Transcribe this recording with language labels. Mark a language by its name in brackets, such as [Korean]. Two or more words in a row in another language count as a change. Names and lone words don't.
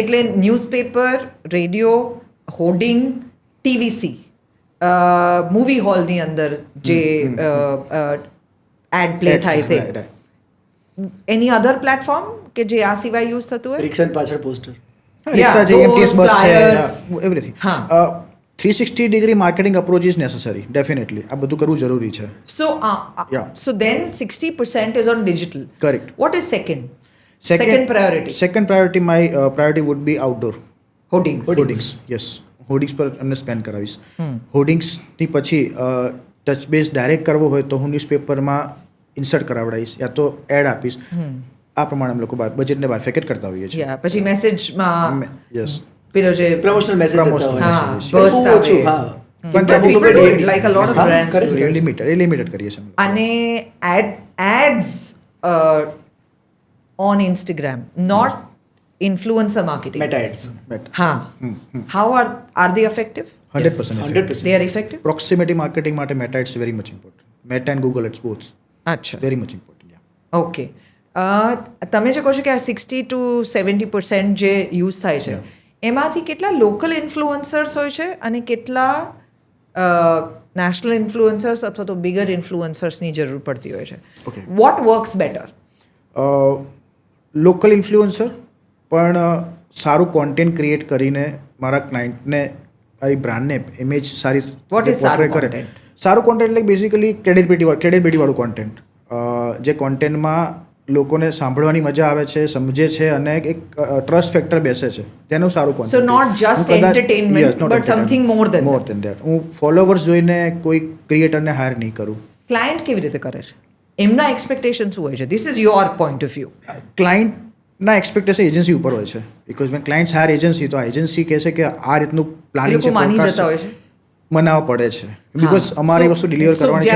[Gujarati] એટલે ન્યૂઝપેપર, રેડિયો, હોર્ડિંગ, ટીવીસી, મૂવી હોલની અંદર જે એડ પ્લે થાય તે, એની [English] other platform [Gujarati] કે જે આ સિવાય યુઝ થતું હોય? રિક્ષા પાછળ પોસ્ટર. રિક્ષા છે એમટીએસ બસ [English] flyers. [Gujarati] છે એવરીથિંગ. હા. [English] 360 degree marketing approach is necessary definitely આ બધું કરવું જરૂરી છે. Yeah. So then 60% is on digital. Correct. What is second? Second priority. Second priority my priority would be outdoor. Hoardings. Yes. [Gujarati] હોર્ડિંગ્સ પર એમને સ્પેન્ડ કરાવીશ. હોર્ડિંગ્સની પછી [English] touch base direct [Gujarati] કરવો હોય તો હું ન્યૂઝપેપરમાં ઇન્સર્ટ કરાવડાવીશ યા તો એડ આપીશ. આ પ્રમાણે અમે લોકો બજેટને બાયફેકેટ કરતા હોઈએ છીએ. પછી મેસેજમાં યસ પેલો જે [English] promotional message Promotional [Gujarati] હા [English] message. burst [Gujarati] બહુ ઓછું, આવે. હા. પણ [English] But people do it, like a lot of [Gujarati] હા, [English] brands [Gujarati] કરે [English] do [Gujarati] છે. [English] it. [Gujarati] લિમિટેડ કરીએ છીએ અમે લોકો. [English] અને ads on Instagram, not influencer marketing. Meta ads. [Gujarati] હા. [English] How are they effective? 100% effective. They are effective? proximity marketing માટે Meta it's very much important. Meta and Google it's both [Gujarati] અચ્છા. [English] very much important. ઓકે. [Gujarati] તમે જે કહો છો કે આ 60-70% જે યુઝ થાય છે એમાંથી કેટલા [English] local influencers [Gujarati] હોય છે અને કેટલા [English] national influencers [Gujarati] અથવા તો બિગર ઇન્ફ્લુઅન્સર્સની જરૂર પડતી હોય છે? [English] Okay. what works better? local influencer [Gujarati] પણ સારું કોન્ટેન્ટ ક્રિએટ કરીને મારા ક્લાયન્ટને મારી બ્રાન્ડને ઇમેજ સારી [English] What is સારું portray content? [Gujarati] સારું કોન્ટેન્ટ એટલે બેઝિકલી ક્રેડિબિલિટીવાળું કોન્ટેન્ટ જે કોન્ટેન્ટમાં લોકોને સાંભળવાની મજા આવે છે સમજે છે અને એક [English] trust factor [Gujarati] બેસે છે તેનું સારું [English] So [Gujarati] કોન્ટેન્ટ. [English] not just entertainment, but something more than મોર that. than that. [Gujarati] હું ફોલોવર્સ જોઈને કોઈ ક્રિએટરને હાયર નહીં કરું. ક્લાયન્ટ કેવી રીતે કરે છે? એમના એક્સપેક્ટેશન શું હોય છે? [English] this is your point of view. [Gujarati] ક્લાયન્ટના એક્સપેક્ટેશન એજન્સી ઉપર હોય છે [English] because when clients hire agency [Gujarati] તો આ એજન્સી કહે છે કે આ રીતનું એ પ્લાનિંગ લોકો છે માની [English] forecast [Gujarati] જતા હોય છે. મનાવવા પડે છે બીકોઝ અમારી વસ્તુ ડિલિવર કરવાની છે.